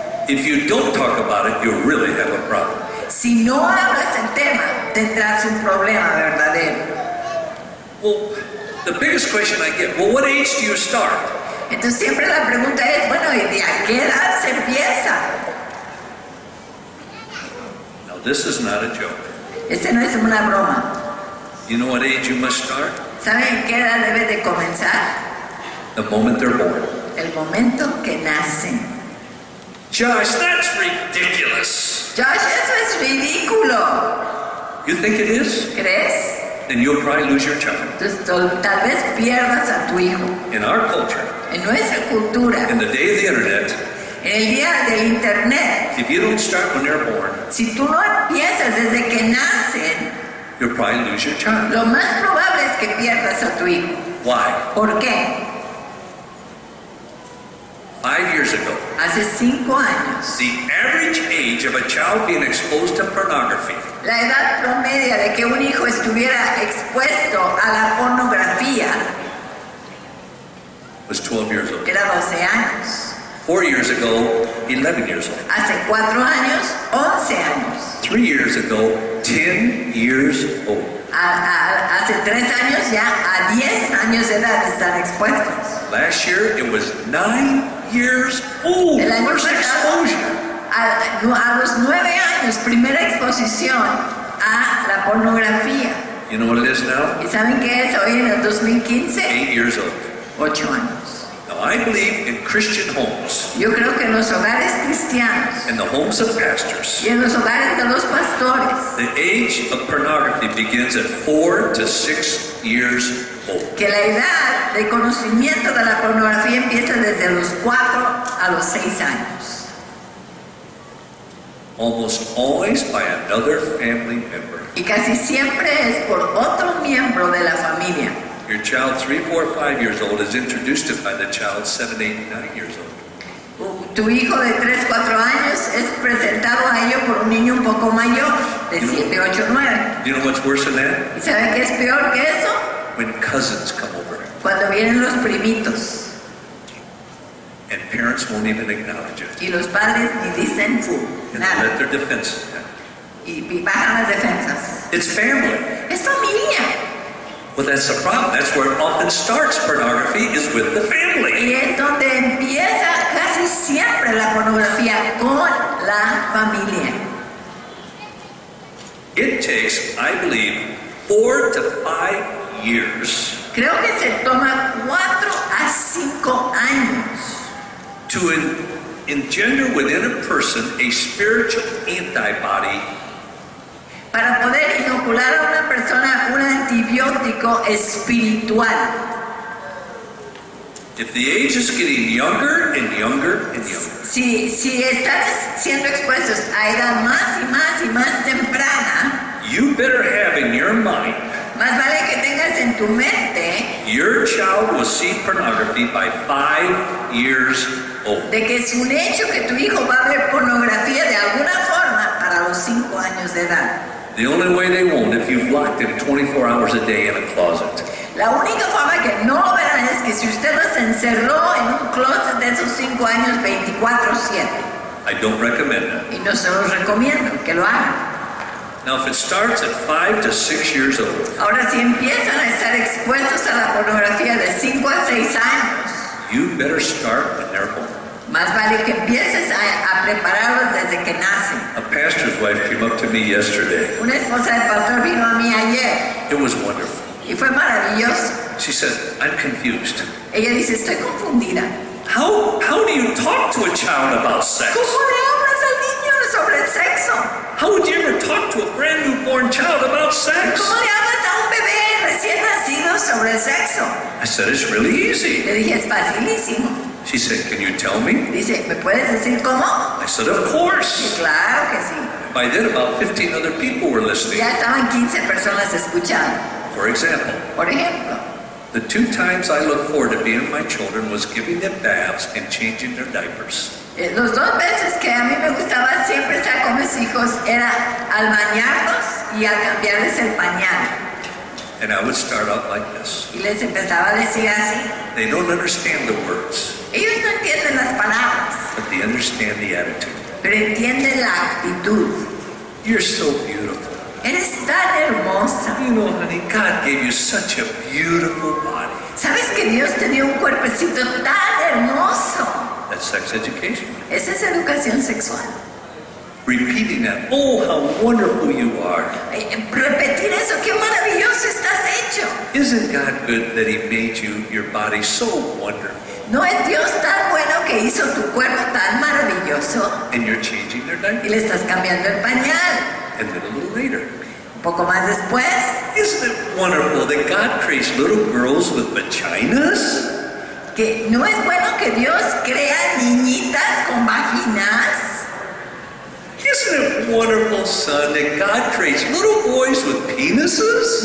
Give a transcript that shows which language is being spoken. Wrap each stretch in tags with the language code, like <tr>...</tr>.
<en>If you don't talk about it, you'll really have a problem.</en> <es>Si no hablas el tema, tendrás un problema verdadero.</es> <en>Well, the biggest question I get, well, what age do you start?</en> <es>Entonces siempre la pregunta es, bueno, ¿y de a qué edad se empieza?</es> <en>Now, this is not a joke.</en> <es>Este no es una broma.</es> <en>You know what age you must start?</en> <es>¿Saben qué edad debe de comenzar?</es> <en>The moment they're born.</en> <es>El momento que nacen.</es> <en>Josh, that's ridiculous.</en> <es>Josh, eso es ridículo.</es> <en>You think it is?</en> <es>¿Crees?</es> <en>Then you'll probably lose your child.</en> <es>Entonces tal vez pierdas a tu hijo.</es> <en>In our culture,</en> <es>En nuestra cultura,</es> <en>in the day of the internet,</en> <es>en el día del internet,</es> <en>if you don't start when they're born,</en> <es>si tú no empiezas desde que nacen,</es> <en>you'll probably lose your child.</en> <es>lo más probable es que pierdas a tu hijo.</es> <en>Why?</en> <es>¿Por qué?</es> <en>5 years ago,</en> <es>Hace 5 años,</es> <en>the average age of a child being exposed to pornography</en> <es>la edad promedia de que un hijo estuviera expuesto a la pornografía</es> <en>was 12 years old.</en> <es>era 12 años.</es> <en>4 years ago, 11 years old.</en> <es>Hace 4 años, 11 años.</es> <en>3 years ago, 10 years old.</en> <es>Hace 3 años ya a 10 años de edad están expuestos.</es> <en>Last year, it was 9 years old.</en> <es>El año</es> <en>First</en> <es>pasado,</es> <en>exposure.</en> <es>a los 9 años, primera exposición a la pornografía.</es> <en>You know what it is now?</en> <es>¿Y saben qué es hoy en el 2015?</es> <en>8 years old.</en> <es>8 años.</es> <en>Now, I believe in Christian homes,</en> <es>Yo creo que en los hogares cristianos</es> <en>in the homes of pastors,</en> <es>y en los hogares de los pastores,</es> <en>The age of pornography begins at 4 to 6 years old.</en> <es>que la edad de conocimiento de la pornografía empieza desde los 4 a los 6 años.</es> <en>Almost always by another family member.</en> <es>Y casi siempre es por otro miembro de la familia.</es> <en>Your child 3, 4, 5 years old is introduced to by the child 7, 8, 9 years old.</en> <es>Tu hijo de 3, 4 años es presentado a ello por un niño un poco mayor, de 7, 8, 9.</es> <en>You know what's worse than that?</en> <es>¿Y sabe qué es peor que eso?</es> <en>When cousins come over</en> <es>Cuando vienen los primitos</es> <en>and parents won't even acknowledge it.</en> <es>y los padres ni dicen fu,</es> <en>And</en> <es>nada,</es> <en>let their defenses down.</en> <es>y bajan las defensas.</es> <en>It's family.</en> <es>Es familia.</es> <en>Well, that's the problem. That's where it often starts. Pornography is with the family.</en> <es>Y es donde empieza casi siempre la pornografía, con la familia.</es> <en>It takes, I believe, 4 to 5 years</en> <es>Creo que se toma 4 a 5 años</es> <en>to engender within a person a spiritual antibody</en> <es>para poder inocular a una persona un antibiótico espiritual.</es> <en>If the age is getting younger and younger and younger,</en> <es>Si están siendo expuestos a edad más y más y más temprana,</es> <en>you better have in your mind</en> <es>más vale que tengas en tu mente</es> <en>your child will see pornography by 5 years old.</en> <es>de que es un hecho que tu hijo va a ver pornografía de alguna forma para los 5 años de edad.</es> <en>The only way they won't if you've locked them 24 hours a day in a closet.</en> <es>La única forma que no lo verán es que si usted los encerró en un closet de esos 5 años 24/7.</es> <en>I don't recommend that.</en> <es>Y no se los recomiendo que lo hagan.</es> <en>Now, if it starts at 5 to 6 years old,</en> <es>Ahora, si empiezan a estar expuestos a la pornografía de 5 a 6 años,</es> <en>you better start when they're home.</en> <es>más vale que empieces a prepararlos desde que nacen.</es> <en>A pastor's wife came up to me yesterday.</en> <es>Una esposa del pastor vino a mí ayer</es> <en>It was wonderful.</en> <es>y fue maravilloso.</es> <en>She said, I'm confused.</en> <es>Ella dice, estoy confundida.</es> <en>How do you talk to a child about sex?</en> <es>¿Cómo le hablas al niño sobre el sexo?</es> <en>How would you ever talk to a brand new born child about sex?</en> <es>¿Cómo le hablas a un bebé recién nacido sobre el sexo?</es> <en>I said, it's really easy.</en> <es>Le dije, es facilísimo.</es> <en>She said, can you tell me?</en> <es>Dice, ¿me puedes decir cómo?</es> <en>I said, of course.</en> <es>Y claro que sí.</es> <en>By then, about 15 other people were listening.</en> <es>Ya estaban 15 personas escuchando.</es> <en>For example,</en> <es>Por ejemplo,</es> <en>the 2 times I looked forward to being with my children was giving them baths and changing their diapers.</en> <es>los 2 veces que a mí me gustaba siempre estar con mis hijos era al bañarlos y al cambiarles el pañal.</es> <en>And I would start out like this.</en> <es>Y les empezaba a decir así.</es> <en>They don't understand the words,</en> <es>Ellos no entienden las palabras,</es> <en>but they understand the attitude.</en> <es>pero entienden la actitud.</es> <en>You're so beautiful.</en> <es>Eres tan hermosa.</es> <en>You know, honey, God gave you such a beautiful body.</en> <es>¿Sabes que Dios te dio un cuerpecito tan hermoso?</es> <en>That's sex education.</en> <es>Esa es educación sexual.</es> <en>Repeating that, oh, how wonderful you are.</en> <es>Repetir eso, qué maravilloso estás hecho.</es> <en>Isn't God good that He made you, your body so wonderful?</en> <es>¿No es Dios tan bueno que hizo tu cuerpo tan maravilloso?</es> <en>And you're changing their</en> <es>Y</es> <en>diaper.</en> <es>le estás cambiando el pañal.</es> <en>And then a little later,</en> <es>Un poco más después,</es> <en>isn't it wonderful that God creates little girls with vaginas?</en> <es>que no es bueno que Dios crea niñitas con vaginas.</es> <en>Isn't it wonderful, son, that God creates little boys with penises?</en>